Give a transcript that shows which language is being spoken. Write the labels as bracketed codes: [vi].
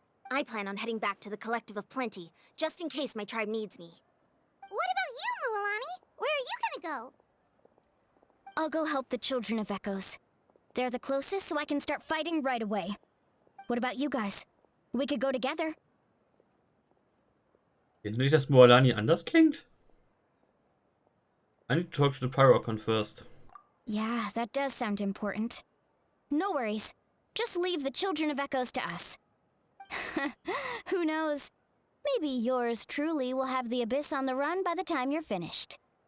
[en] I plan on heading back to the Collective of Plenty, just in case my tribe needs me. What about you, Mualani? Where are you gonna go? I'll go help the Children of Echoes. They're the closest, so I can start fighting right away. What about you guys? We could go together. [de] Findest du nicht, dass Moalani anders klingt? [en] I need to talk to the Pyrocon first. Yeah, that does sound important. No worries. Just leave the Children of Echoes to us. Who knows? Maybe yours truly will have the Abyss on the run by the time you're finished.